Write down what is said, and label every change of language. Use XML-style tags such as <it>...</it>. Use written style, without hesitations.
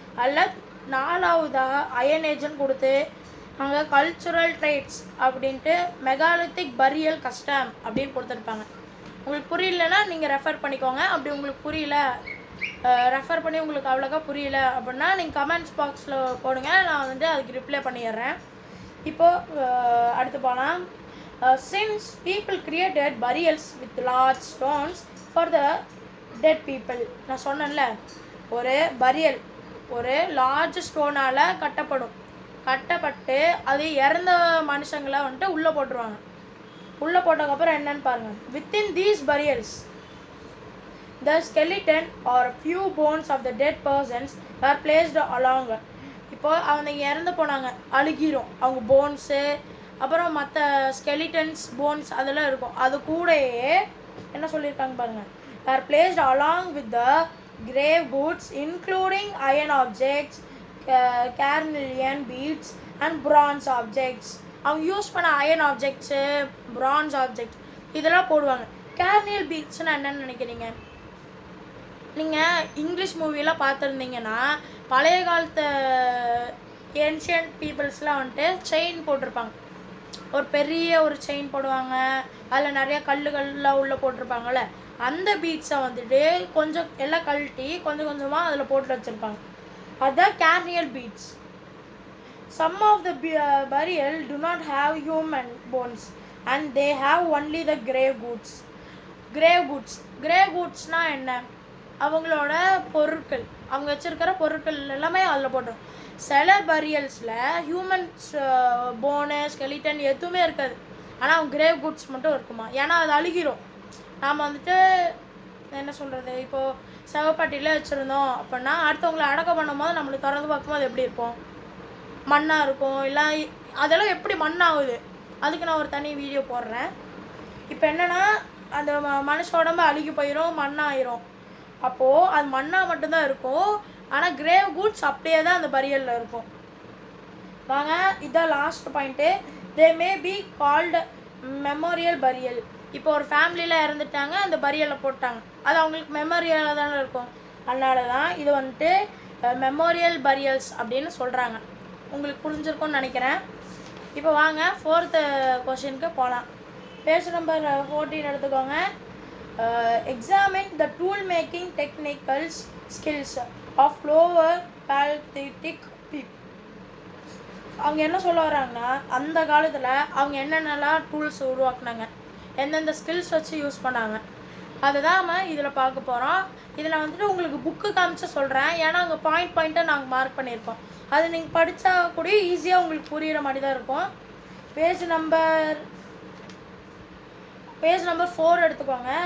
<ta>அதில் 4ஆவதாக அயன் ஏஜ்னு கொடுத்து அங்கே கல்ச்சுரல் ட்ரேட்ஸ் அப்படின்ட்டு மெகாலித்திக் பரியல் கஸ்டம் அப்படின்னு கொடுத்துருப்பாங்க. உங்களுக்கு புரியலன்னா நீங்கள் ரெஃபர் பண்ணிக்கோங்க. அப்படி உங்களுக்கு புரியல, ரெஃபர் பண்ணி உங்களுக்கு அவ்வளோக்கா புரியல அப்படின்னா நீங்கள் கமெண்ட்ஸ் பாக்ஸில் போடுங்க, நான் வந்து அதுக்கு ரிப்ளை பண்ணிடுறேன். இப்போது அடுத்து போகலாம்.</ta> <en>Since people created burials with large stones for the dead people.</en> <ta>நான் சொன்னேன்ல, ஒரு பரியல் ஒரு லார்ஜ் ஸ்டோனால் கட்டப்பட்டு அது இறந்த மனுஷங்களை வந்துட்டு உள்ளே போட்டுருவாங்க. உள்ளே போட்டதுக்கப்புறம் என்னன்னு பாருங்கள்.</ta> <en>Within these burials the skeleton or few bones of the dead persons were placed along.</en> <ta>இப்போ அவங்க இறந்து போனாங்க, அழுகிரும் அவங்க போன்ஸு, அப்புறம் மற்ற ஸ்கெலிட்டன்ஸ் போன்ஸ் அதெல்லாம் இருக்கும். அது கூடயே என்ன சொல்லியிருக்காங்க பாருங்கள்.</ta> <en>Are placed along with the grave goods including iron objects, carnelian beads and bronze objects.</en> <ta>அவங்க யூஸ் பண்ண அயன் ஆப்ஜெக்ட்ஸு, பிரான்ஸ் ஆப்ஜெக்ட்ஸ் இதெல்லாம் போடுவாங்க. கேர்னியல் பீட்ஸ்னால் என்னென்னு நினைக்கிறீங்க? நீங்கள் இங்கிலீஷ் மூவியெலாம் பார்த்துருந்தீங்கன்னா பழைய காலத்து ஏன்ஷியன்ட் பீப்புள்ஸ்லாம் வந்துட்டு செயின் போட்டிருப்பாங்க. ஒரு பெரிய ஒரு செயின் போடுவாங்க, அதில் நிறைய கல்லுகள்லாம் உள்ளே போட்டிருப்பாங்கள்ல, அந்த பீட்ஸை வந்துட்டு கொஞ்சம் எல்லாம் கழட்டி கொஞ்சம் கொஞ்சமாக அதில் போட்டு வச்சுருப்பாங்க. அதுதான் கேர்னியல் beads.</ta> <en>Some of the burial do not have human bones and they have only the grave goods.</en> <ta>grave goodsனால் என்ன? அவங்களோட பொருட்கள், அவங்க வச்சுருக்கிற பொருட்கள் எல்லாமே அதில் போட்டுரும். சில பரியல்ஸில் ஹியூமன்ஸ் போனு ஸ்கெலிட்டன் எதுவுமே இருக்காது, ஆனால் அவங்க கிரேவ் குட்ஸ் மட்டும் இருக்குமா. ஏன்னா அது அழுகிரும். நாம் வந்துட்டு என்ன சொல்கிறது, இப்போது செவப்பட்டியில் வச்சுருந்தோம் அப்படின்னா அடுத்தவங்களை அடக்கம் பண்ணும் போது நம்மளுக்கு திறந்து பார்க்கும்போது எப்படி இருக்கும்? மண்ணாக இருக்கும். இல்லை அதெல்லாம் எப்படி மண்ணாகுது, அதுக்கு நான் ஒரு தனி வீடியோ போடுறேன். இப்போ என்னென்னா அந்த மனுஷ உடம்பு அழுகி போயிடும், மண்ணாயிரும். அப்போது அது மண்ணாக மட்டும்தான் இருக்கும், ஆனால் கிரேவ் குட்ஸ் அப்படியே தான் அந்த பரியலில் இருக்கும். வாங்க, இதுதான்</ta> <en>Last point. They may be called memorial burial.</en> <ta>இப்போ ஒரு ஃபேமிலியில் இறந்துட்டாங்க, அந்த பரியலில் போட்டாங்க, அது அவங்களுக்கு மெமோரியலாக தானே இருக்கும். அதனால தான் இது வந்துட்டு மெமோரியல் பரியல்ஸ் அப்படின்னு சொல்கிறாங்க. உங்களுக்கு புரிஞ்சிருக்கும்னு நினைக்கிறேன். இப்போ வாங்க 4th கொஷினுக்கு போகலாம். பேஜ் நம்பர் 14 எடுத்துக்கோங்க.</ta> <en>Examine the tool making technical skills of lower Paleolithic people.</en> <ta>அவங்க என்ன சொல்ல வராங்கன்னா, அந்த காலத்தில் அவங்க என்னென்னலாம் டூல்ஸ் உருவாக்குனாங்க, எந்தெந்த ஸ்கில்ஸ் வச்சு யூஸ் பண்ணாங்க, அதுதான் நம்ம இதில் பார்க்க போகிறோம். இதில் வந்துட்டு உங்களுக்கு புக்கு காமிச்சு சொல்கிறேன், ஏன்னா அங்கே பாயிண்ட்டாக நாங்கள் மார்க் பண்ணியிருக்கோம். அது நீங்கள் படித்தா கூட ஈஸியாக உங்களுக்கு புரிகிற மாதிரி தான் இருக்கும். பேஜ் நம்பர் 4 எடுத்துக்கோங்க.</ta>